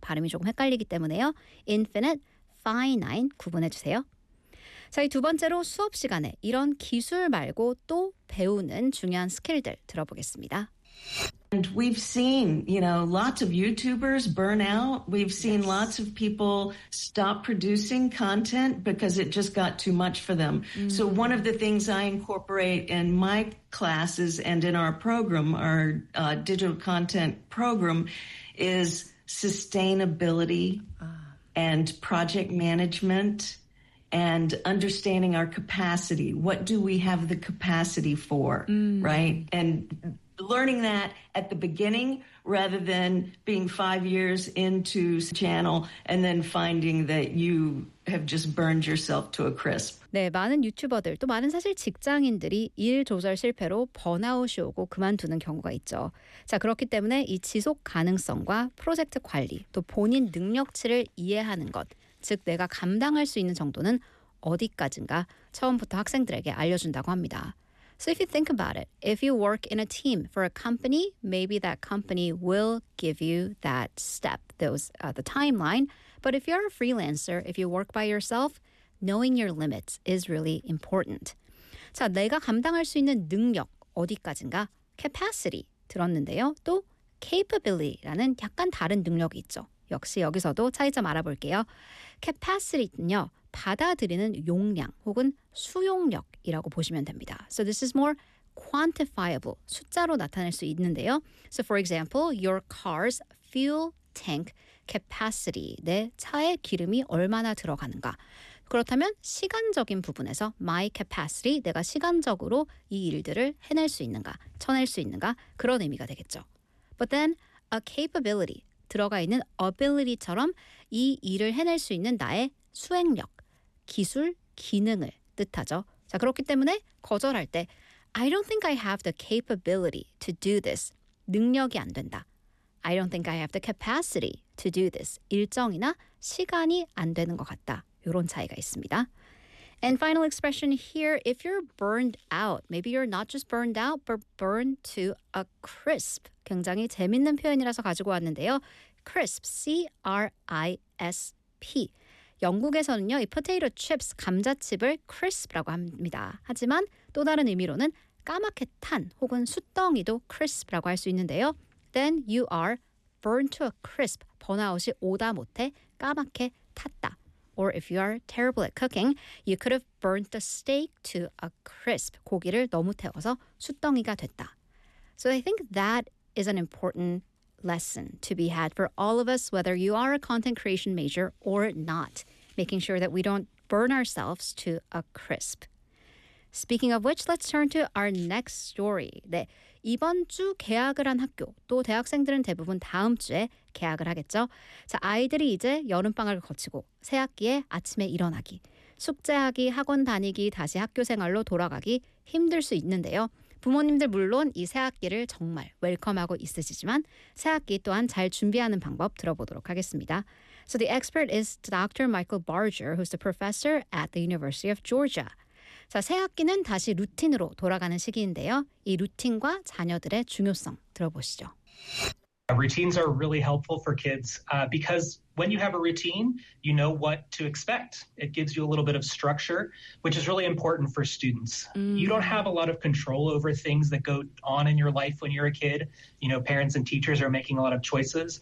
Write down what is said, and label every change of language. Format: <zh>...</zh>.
<ko>발음이 조금 헷갈리기 때문에요. Infinite, finite, 구분해 주세요. 자, 이 두 번째로 수업 시간에 이런 기술 말고 또 배우는 중요한 스킬들 들어보겠습니다.</ko> <en>And we've seen, you know, lots of YouTubers burn out. We've seen lots of people stop producing content because it just got too much for them. Mm-hmm. So one of the things I incorporate in my classes and in our program, our digital content program, is sustainability and project management and understanding our capacity. What do we have the capacity for, mm-hmm. right? And learning that at the beginning rather than being 5 years into the channel and then finding that you have just burned yourself to a crisp.</en> <ko>네, 많은 유튜버들 또 많은 사실 직장인들이 일 조절 실패로 번아웃이 오고 그만두는 경우가 있죠. 자, 그렇기 때문에 이 지속 가능성과 프로젝트 관리 또 본인 능력치를 이해하는 것, 즉 내가 감당할 수 있는 정도는 어디까지인가 처음부터 학생들에게 알려준다고 합니다.</ko> <en>So if you think about it, if you work in a team for a company, maybe that company will give you that step, the timeline. But if you're a freelancer, if you work by yourself, knowing your limits is really important.</en> <ko>자, 내가 감당할 수 있는 능력 어디까지인가? Capacity 들었는데요. 또 capability라는 약간 다른 능력이 있죠. 역시 여기서도 차이점 알아볼게요. Capacity는요. 받아들이는 용량 혹은 수용력이라고 보시면 됩니다.</ko> <en>So this is more quantifiable,</en> <ko>숫자로 나타낼 수 있는데요.</ko> <en>So for example, your car's fuel tank capacity,</en> <ko>내 차에 기름이 얼마나 들어가는가. 그렇다면 시간적인 부분에서 my capacity, 내가 시간적으로 이 일들을 해낼 수 있는가, 쳐낼 수 있는가, 그런 의미가 되겠죠.</ko> <en>But then a capability,</en> <ko>들어가 있는 ability처럼 이 일을 해낼 수 있는 나의 수행력, 기술, 기능을 뜻하죠. 자, 그렇기 때문에 거절할 때</ko> <en>I don't think I have the capability to do this.</en> <ko>능력이 안 된다.</ko> <en>I don't think I have the capacity to do this.</en> <ko>일정이나 시간이 안 되는 것 같다. 이런 차이가 있습니다.</ko> <en>And final expression here, if you're burned out, maybe you're not just burned out, but burned to a crisp.</en> <ko>굉장히 재밌는 표현이라서 가지고 왔는데요. Crisp, C-R-I-S-P. 영국에서는요, 이 potato chips, 감자칩을 crisp라고 합니다. 하지만 또 다른 의미로는 까맣게 탄 혹은 숯덩이도 crisp라고 할 수 있는데요.</ko> <en>Then you are burned to a crisp.</en> <ko>번아웃이 오다 못해 까맣게 탔다.</ko> <en>Or if you are terrible at cooking, you could have burnt the steak to a crisp.</en> <ko>고기를 너무 태워서 숯덩이가 됐다.</ko> <en>So I think that is an important lesson to be had for all of us, whether you are a content creation major or not, making sure that we don't burn ourselves to a crisp. Speaking of which, let's turn to our next story.</en> <ko>네, 이번 주 개학을 한 학교, 또 대학생들은 대부분 다음 주에 개학을 하겠죠. 자, 아이들이 이제 여름방학을 거치고 새 학기에 아침에 일어나기, 숙제하기, 학원 다니기, 다시 학교 생활로 돌아가기 힘들 수 있는데요. 부모님들 물론 이 새학기를 정말 웰컴하고 있으시지만 새학기 또한 잘 준비하는 방법 들어보도록 하겠습니다.</ko> <en>So the expert is Dr. Michael Barger, who's the professor at the University of Georgia.</en> <ko>자, 새학기는 다시 루틴으로 돌아가는 시기인데요. 이 루틴과 자녀들의 중요성 들어보시죠.</ko> <en>Routines are really helpful for kids because when you have a routine, you know what to expect. It gives you a little bit of structure, which is really important for students. You don't have a lot of control over things that go on in your life when you're a kid. You know, parents and teachers are making a lot of choices.</en>